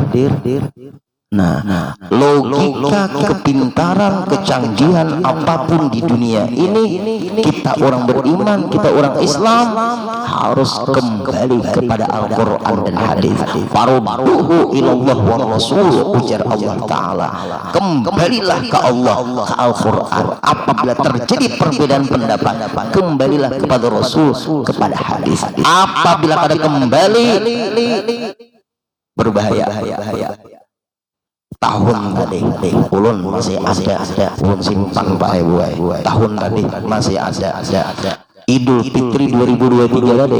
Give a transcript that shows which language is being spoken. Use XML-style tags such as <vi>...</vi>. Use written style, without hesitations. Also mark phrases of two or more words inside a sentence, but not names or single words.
<id>Nah, logika, kepintaran, kecanggihan apapun di dunia ini, kita orang beriman, kita orang Islam harus kembali kepada Al-Quran dan hadis.</id> <ar>فردوه إلى الله والرسول, ujar Allah Ta'ala.</ar> <id>Kembalilah ke Allah, ke Al-Quran. Apabila terjadi perbedaan pendapat, kembalilah kepada Rasul, kepada hadis. Apabila kada kembali, berbahaya. Tahun tadi ulun masih ada ulun simpan Pak Ibu. Tahun tadi masih ada Idul Fitri 2023 tadi.</id>